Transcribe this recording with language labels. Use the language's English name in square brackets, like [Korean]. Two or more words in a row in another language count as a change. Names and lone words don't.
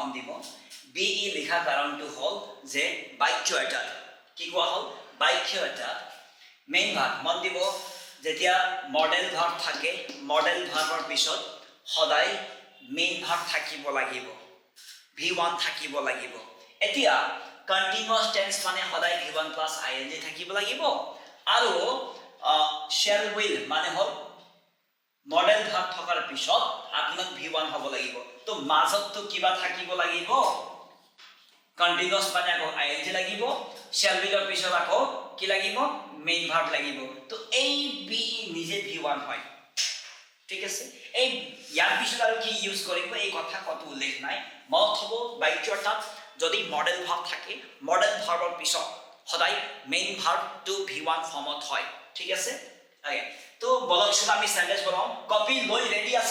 [Assamese] দিব be লিখা কাৰণটো হ'ল যে বাক্য এটা কি কোৱা হ'ল বাক্য এটা মেইন ভাগ মন দিব যেতিয়া [English] modal verb [Assamese] থাকে মডেল ভাৰ্বৰ পিছত সদায় [English] main verb [Assamese] থাকিব লাগিব V1 থাকিব লাগিব এতিয়া [English] continuous tense [Assamese] মানে সদায় V1 [English] plus ing [Assamese] থাকিব লাগিব আৰু [English] shall will [Assamese] মানে হ'ল [English] modal verb [Assamese] থকাৰ পিছত আপোনাক V1 হ'ব লাগিব তো মাজতটো কিবা থাকিব লাগিব কন্টিনিউয়াস মানে আকৌ ing লাগিব [English] shall will [Assamese] ৰ পিছত আকৌ কি লাগিব [English] main verb [Assamese] লাগিব তো এই be নিজে V1 হয় ঠিক আছে এই ইয়াৰ পিছত আৰু কি ইউজ কৰিব এই কথা কত উল্লেখ নাই মত হ'ব বাক্যটাত যদি [English] modal verb [Assamese] থাকে মডেল ভাৰ্বৰ পিছত সদায় [English] main verb to [Assamese] V1 ফৰ্মত হয় ঠিক আছে ওকে তো বলকচোন আমি সেন্টেন্স বনাও কপি লৈ ৰেডি আছে